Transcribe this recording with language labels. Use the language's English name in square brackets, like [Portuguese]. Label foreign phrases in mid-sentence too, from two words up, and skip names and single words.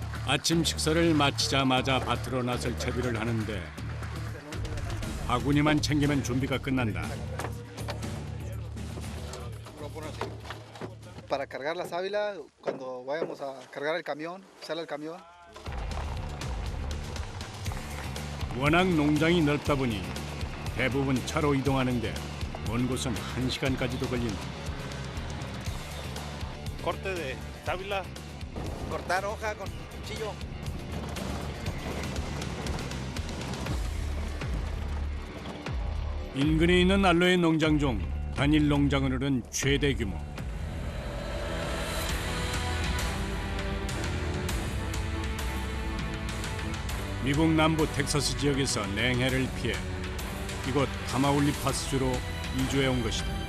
[Korean] 아침 식사를 마치자마자 밭으로 나설 채비를 하는데 바구니만 챙기면 준비가 끝난다. [Spanish] Para cargar la sábila, cuando vayamos a cargar el camión, sale el camión. [Korean] 워낙 농장이 넓다 보니 대부분 차로 이동하는데 먼 곳은 1시간까지도 걸린다. [Spanish] Corte de sábila. Cortar hoja con cuchillo. [Korean] 인근에 있는 알로에 농장 중 단일 농장으로는 최대 규모. 미국 남부 텍사스 지역에서 냉해를 피해 이곳 타마울리파스주로 이주해 온 것이다.